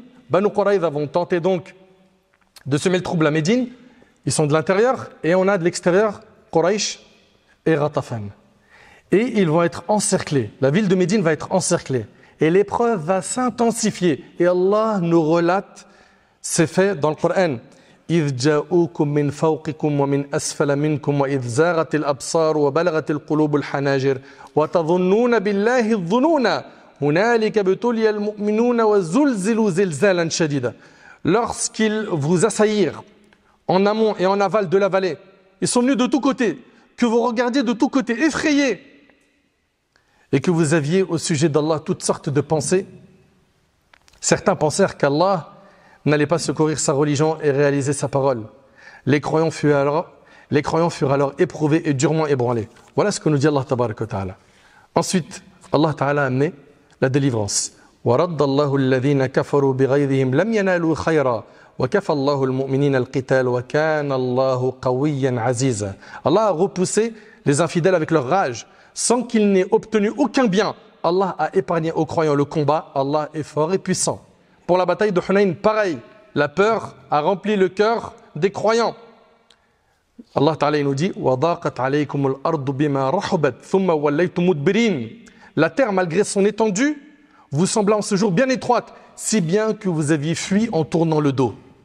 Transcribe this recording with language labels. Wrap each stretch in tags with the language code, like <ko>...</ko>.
<fr>Bani Quraïda vont tenter donc de semer le trouble à Médine. Ils sont de l'intérieur et on a de l'extérieur Quraysh et Ghatafan. Et ils vont être encerclés. La ville de Médine va être encerclée. Et l'épreuve va s'intensifier. Et Allah nous relate ces faits dans le Coran.</fr> <ar>إذ جاءوكم من فوقكم ومن أسفل منكم وإذ زاغت الأبصار وبلغت القلوب الحناجر وتظنون بالله الظنون هنالك ابتلي المؤمنون وزلزلوا زلزالا شديدا.</ar> <fr>Lorsqu'ils vous assaillirent en amont et en aval de la vallée. Ils sont venus de tous côtés, que vous regardiez de tous côtés, effrayés, et que vous aviez au sujet d'Allah toutes sortes de pensées. Certains pensèrent qu'Allah n'allait pas secourir sa religion et réaliser sa parole. Les croyants furent alors éprouvés et durement ébranlés. Voilà ce que nous dit Allah Tabaraka wa Ta'ala. Ensuite, Allah Ta'ala a amené la délivrance.</fr> <ar>وَرَدَّ اللَّهُ الَّذِينَ كَفَرُوا بِغَيْظِهِمْ لَمْ يَنَالُوا خَيْرًا وَكَفَى اللَّهُ الْمُؤْمِنِينَ الْقِتَالَ وَكَانَ اللَّهُ قَوِيًّا عَزِيزًا.</ar> <fr>Allah a repoussé les infidèles avec leur rage, sans qu'ils n'aient obtenu aucun bien. Allah a épargné aux croyants le combat. Allah est fort et puissant. Pour la bataille de Hunayn, pareil, la peur a rempli le cœur des croyants. Allah Ta'ala nous dit</fr> <ar>وَضَاقَتْ عَلَيْكُمُ الْأَرْضُ بِمَا رَحُبَتْ ثُمَّ وَلَّيْتُمْ مُدْبِرِينَ.</ar> <fr>La terre, malgré son étendue, vous sembla en ce jour bien étroite, si bien que vous aviez fui en tournant le dos.</fr>